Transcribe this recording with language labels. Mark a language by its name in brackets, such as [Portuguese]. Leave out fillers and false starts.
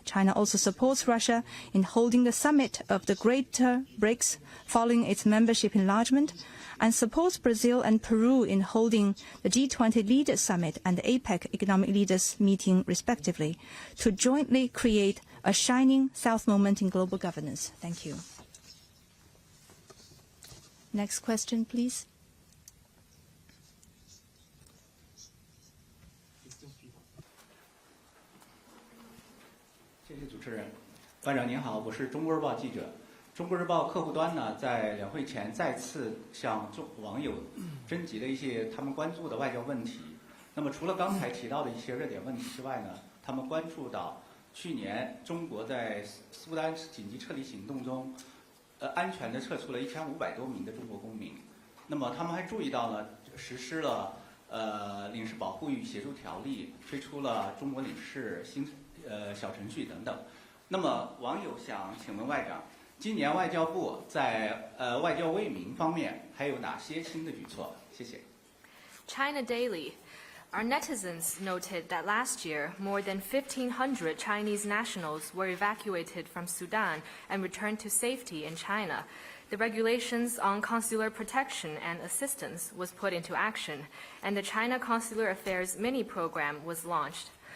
[English] China also supports Russia in holding the summit of the Greater BRICS following its membership enlargement, and supports Brazil and Peru in holding the G20 Leaders Summit and the APEC Economic Leaders Meeting respectively, to jointly create a shining South moment in global governance. Thank you. Next question, please. Thank you, [Chinese] 主持人。班长您好，我是中国日报记者。中国日报客户端呢，在两会前再次向网友征集了一些他们关注的外交问题。那么，除了刚才提到的一些热点问题之外呢，他们关注到去年中国在苏丹紧急撤离行动中，安全地撤出了1500多名的中国公民。那么，他们还注意到呢，实施了领事保护与协助条例，推出了中国领事新小程序等等。那么，网友想请问外长，今年外交部在外交为民方面还有哪些新的举措？谢谢。 [English] China Daily. Our netizens noted that last year, more than 1,500 Chinese nationals were evacuated from Sudan and returned to safety in China. The regulations on consular protection and assistance was put into action, and the China Consular Affairs mini program was launched.